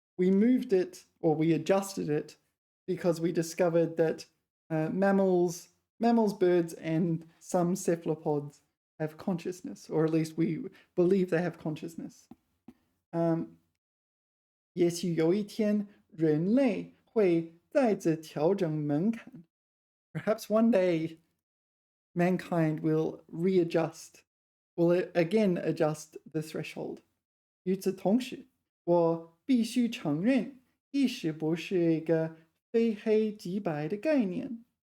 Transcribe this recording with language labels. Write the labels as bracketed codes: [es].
[en] We moved it, or we adjusted it, because we discovered that mammals, birds, and some cephalopods have consciousness, or at least we believe they have consciousness. [zh] 也许有一天人类会再次调整门槛. [en] Perhaps one day mankind will readjust, will again adjust the threshold. [zh] 与此同时，我必须承认，意识不是一个非黑即白的概念。